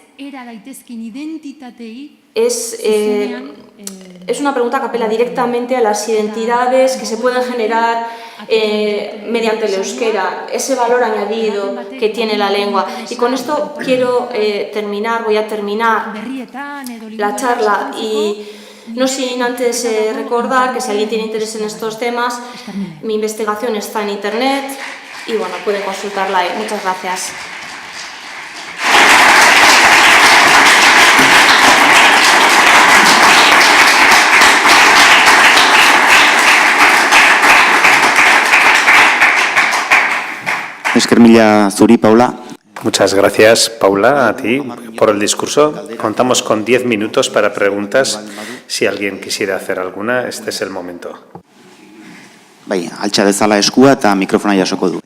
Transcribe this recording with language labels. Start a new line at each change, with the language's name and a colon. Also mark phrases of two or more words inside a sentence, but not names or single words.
Spanish: Es una pregunta que apela directamente a las identidades que se pueden generar mediante el euskera, ese valor añadido que tiene la lengua. Y con esto quiero voy a terminar la charla, y no sin antes recordar que si alguien tiene interés en estos temas, mi investigación está en internet y bueno, pueden consultarla ahí. Muchas gracias.
Basque: Esker mila zuri, Paula.
Spanish: Muchas gracias, Paula, a ti por el discurso. Contamos con 10 minutos para preguntas. Si alguien quisiera hacer alguna, este es el momento.
Basque: Bai, altxa dezala eskua eta mikrofona jasoko du.